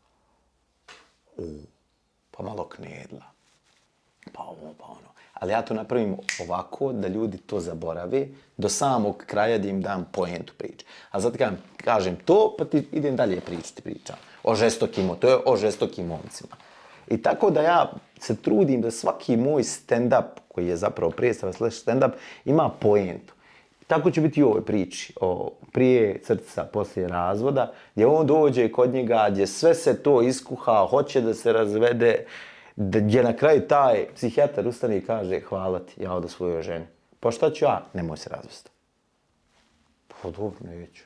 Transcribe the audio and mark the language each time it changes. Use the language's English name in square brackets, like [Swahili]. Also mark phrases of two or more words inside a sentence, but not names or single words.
[Bosnian] Pa malo knedla. Pa ovo, pa ono. Ali ja to napravim ovako da ljudi to zaborave do samog kraja da im dam poentu priče. A sad kažem to, pa ti idem dalje pričam. O žestokim, to je o žestokim momcima. I tako da ja se trudim da svaki moj stand-up, koji je zapravo predstava / stand-up, ima poentu. Tako će biti i u ovoj priči, prije crtica, poslije razvoda, gdje on dođe kod njega, gdje sve se to iskuha, hoće da se razvede, gdje na kraju taj psihijatar ustane i kaže hvala ti, ja odo svojoj ženi. Pa šta ću ja? Nemoj se razvesti. Pa dobro, neću.